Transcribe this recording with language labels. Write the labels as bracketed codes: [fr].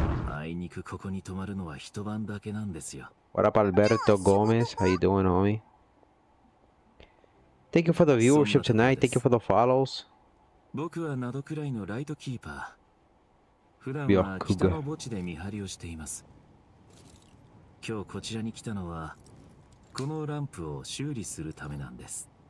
[ja] あいにくここに泊まるのは一晩だけなんですよ。 [en] What up, Alberto Gomez? How you doing, homie? Thank you for the viewership tonight. Thank you for the follows. [ja] 僕はなどくらいのライトキーパー。普段は北の墓地で見張りをしています。今日こちらに来たのはこのランプを修理するためなんです。